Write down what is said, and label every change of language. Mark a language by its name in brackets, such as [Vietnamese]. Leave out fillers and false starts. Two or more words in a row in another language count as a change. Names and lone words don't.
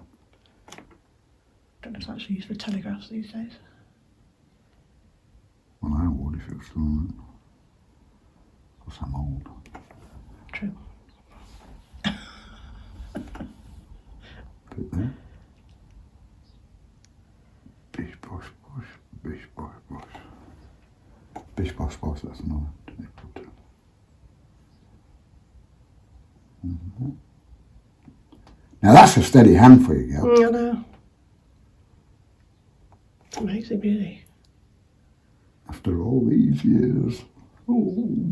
[English] Don't know if it's actually used for telegraphs these days. Well, I would if it was still on it. Because I'm old. True. Bit there. Bish bosh bosh, bish bosh bosh. Bish bosh bosh, that's another. Now that's a steady hand for you, girl. I know. It's amazing, really. After all these years. Oh.